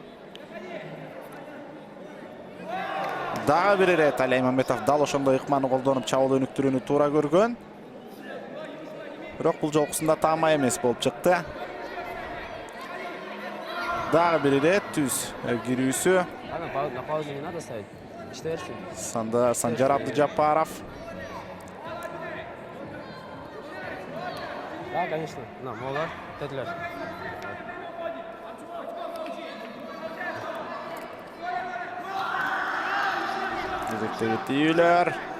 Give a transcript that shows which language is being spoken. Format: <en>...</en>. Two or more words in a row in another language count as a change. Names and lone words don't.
<ky>Дагы бир ирет Али Айманбетов дал ошондой ыкманы колдонуп чабуул өнүктүрүүнү туура көргөн. Бирок бул жолкусунда таамай эмес болуп чыкты. Дагы бир ирет түз кирүүсү.</ky> <ru>На паузу не надо ставить.</ru> <ky>Иштеберсин. Санжар Абдыжапаров.</ky> <ru>Да, конечно.</ru> <ky>На, молар, тетилер. Кезектеги тийүүлөр.</ky>